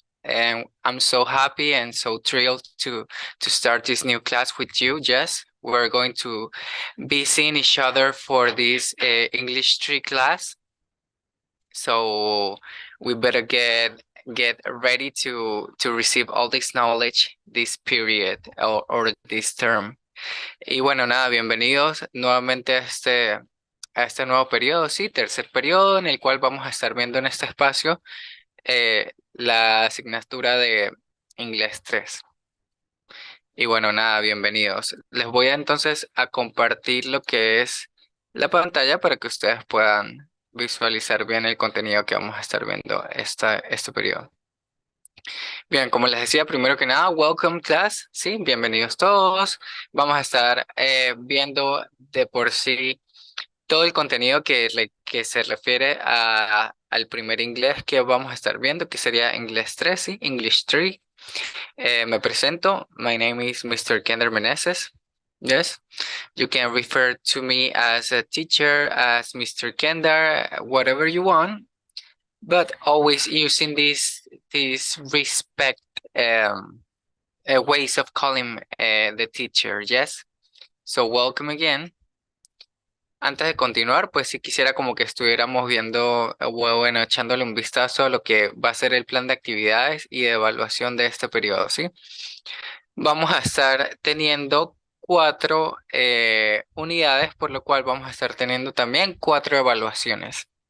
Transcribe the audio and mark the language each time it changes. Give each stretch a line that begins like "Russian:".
English: And I'm so happy and so thrilled to start this new class with you, Jess. We're going to be seeing each other for this English 3 class. So we better get ready to receive all this knowledge this period or this term.
Spanish: Y bueno, nada, bienvenidos nuevamente a este nuevo periodo, sí, tercer periodo en el cual vamos a estar viendo en este espacio la asignatura de Inglés 3. Y bueno, nada, bienvenidos. Les voy entonces a compartir lo que es la pantalla para que ustedes puedan visualizar bien el contenido que vamos a estar viendo este periodo. Bien, como les decía, primero que nada, welcome class, sí, bienvenidos todos. Vamos a estar viendo de por sí todo el contenido que se refiere al primer inglés que vamos a estar viendo, que sería inglés 3, ¿sí?
English: English 3.
Spanish: Me presento.
English: My name is Mr. Kender Meneses. Yes, you can refer to me as a teacher, as Mr. Kender, whatever you want, but always using these respect ways of calling the teacher. Yes, so welcome again.
Spanish: Antes de continuar, pues sí quisiera como que estuviéramos viendo, bueno, echándole un vistazo a lo que va a ser el plan de actividades y de evaluación de este periodo, ¿sí? Vamos a estar teniendo 4 unidades, por lo cual vamos a estar teniendo también 4 evaluaciones.